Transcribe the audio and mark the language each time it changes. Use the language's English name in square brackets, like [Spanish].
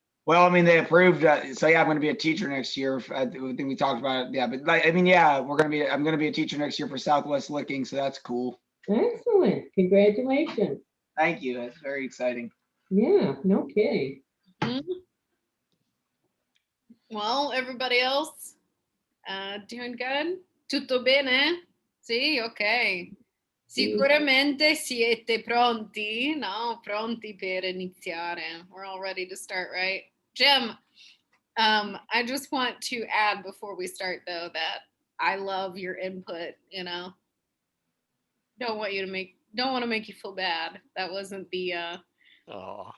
[English] Well, I mean, they approved. So yeah, I'm going to be a teacher next year. I think we talked about it. Yeah, but like, I mean, yeah, I'm going to be a teacher next year for Southwest Licking. So that's cool. Excellent. Congratulations. Thank you. That's very exciting. Yeah, no kidding. Mhm. Well, everybody else, doing good? [Italian] Tutto bene? Sì, ok. Sicuramente siete pronti, no? Pronti per iniziare. [English] We're all ready to start, right? Jim, I just want to add before we start though that I love your input, you know. Don't want to make you feel bad. That wasn't the Oh,